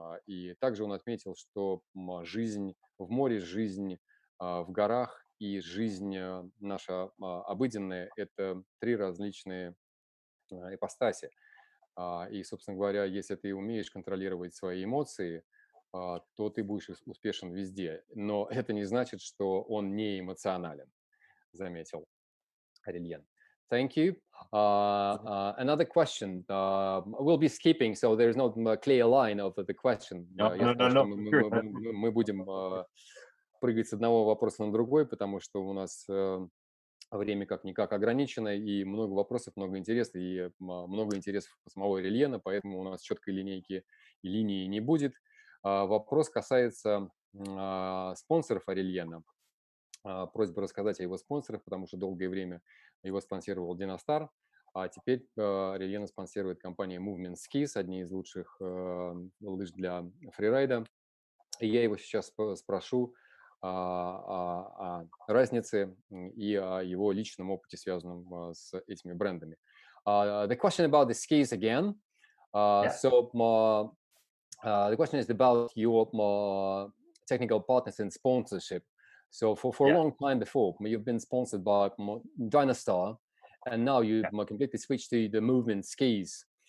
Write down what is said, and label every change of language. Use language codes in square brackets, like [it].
[ru] И также он отметил, что жизнь в море, жизнь в горах и жизнь наша обыденная – это 3 различные ипостаси. И, собственно говоря, если ты умеешь контролировать свои эмоции, то ты будешь успешен везде. Но это не значит, что он не эмоционален, заметил Орельен. [en] Thank you. Another question. We'll be skipping, so there's no clear line of the question. [ru] Я сказал, что мы будем прыгать с одного вопроса на другой, потому что у нас время как-никак ограничено, и много вопросов, много интересов, и много интересов у самого Орельена, поэтому у нас четкой линейки и линии не будет. Вопрос касается спонсоров Орельена. Просьба рассказать о его спонсорах, потому что долгое время его спонсировал Династар, а теперь Орельена спонсирует компания Movement Skis, одни из лучших лыж для фрирайда. И я его сейчас спрошу о разнице и о его личном опыте, связанном с этими брендами. [en] The question about the skis again. The question is about your technical partners and sponsorship. So for a long time before, you've been sponsored by Dynastar, and now you've completely switched to the Movement Skis.